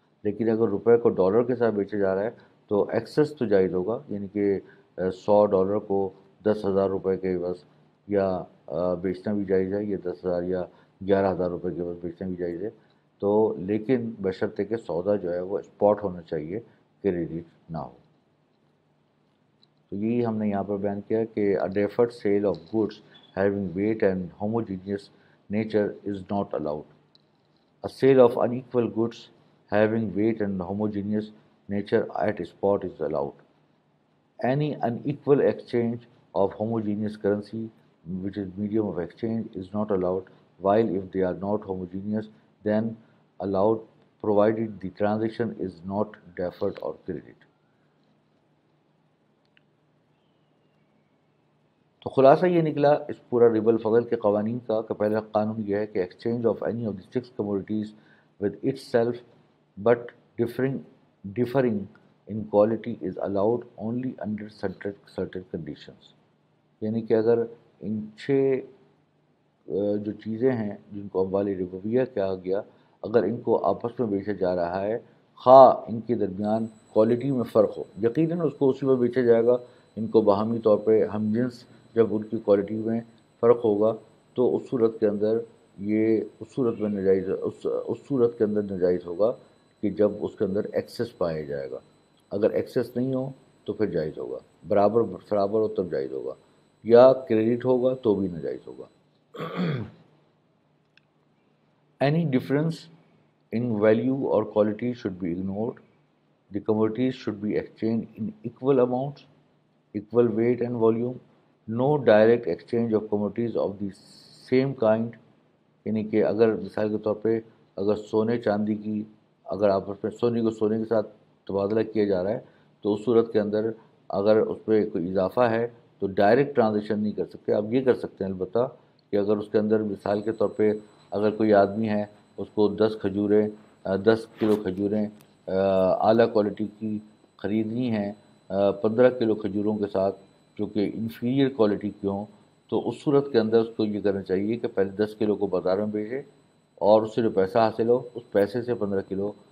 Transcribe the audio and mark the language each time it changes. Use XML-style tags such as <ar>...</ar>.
<ur>لیکن اگر روپے کو ڈالر کے ساتھ بیچا جا رہا ہے تو ایکسس تو جائز ہوگا، یعنی کہ $100 کو 10,000 روپے کے عوض یا بیچنا بھی جائز ہے، یا 10,000 یا 11,000 روپے کے عوض بیچنا بھی جائز ہے. تو لیکن بشرطے کہ سودا جو ہے وہ اسپاٹ ہونا چاہیے، کریڈٹ نہ ہو. تو یہی ہم نے یہاں پر بیان کیا کہ</ur> <en>a deferred sale of goods having weight and homogeneous nature is not allowed. A sale of unequal goods having weight and homogeneous nature at spot is allowed. Any unequal exchange of homogeneous currency, which is medium of exchange, is not allowed, while if they are not homogeneous, then allowed, provided the transaction is not deferred or credit.</en> <ur>تو خلاصہ یہ نکلا اس پورا ربا الفضل کے قوانین کا کہ پہلا قانون یہ ہے کہ</ur> <en>Exchange of any of the 6 commodities with itself but differing in quality is allowed only under certain conditions.</en> <ur>یعنی کہ اگر ان 6 جو چیزیں ہیں جن کو اموال ربویہ کہا گیا، اگر ان کو آپس میں بیچا جا رہا ہے خواہ ان کے درمیان کوالٹی میں فرق ہو، یقیناً اس کو اسی میں بیچا جائے گا. ان کو باہمی طور پہ ہم جنس جب ان کی کوالٹی میں فرق ہوگا تو اس صورت کے اندر یہ اس صورت میں ناجائز اس صورت کے اندر ناجائز ہوگا کہ جب اس کے اندر ایکسس پایا جائے گا. اگر ایکسس نہیں ہو تو پھر جائز ہوگا، برابر ہو تب جائز ہوگا، یا کریڈٹ ہوگا تو بھی ناجائز ہوگا.</ur> <en>Any difference in value or quality should be ignored. The commodities should be exchanged in equal amounts, equal weight and volume. No direct exchange of commodities of the same kind.</en> <ur>یعنی کہ اگر مثال کے طور پہ اگر سونے چاندی کی اگر آپس میں سونے کو سونے کے ساتھ تبادلہ کیا جا رہا ہے تو اس صورت کے اندر اگر اس پہ کوئی اضافہ ہے تو ڈائریکٹ ٹرانزیکشن نہیں کر سکتے. آپ یہ کر سکتے ہیں البتہ کہ اگر اس کے اندر مثال کے طور پہ اگر کوئی آدمی ہے اس کو 10 کلو کھجوریں اعلیٰ کوالٹی کی خریدنی ہیں 15 کلو کھجوروں کے ساتھ جو کہ انفیریئر کوالٹی کی ہوں، تو اس صورت کے اندر اس کو یہ کرنا چاہیے کہ پہلے 10 کلو کو بازار میں بیچے اور اس سے جو پیسہ حاصل ہو اس پیسے سے 15 کلو</ur>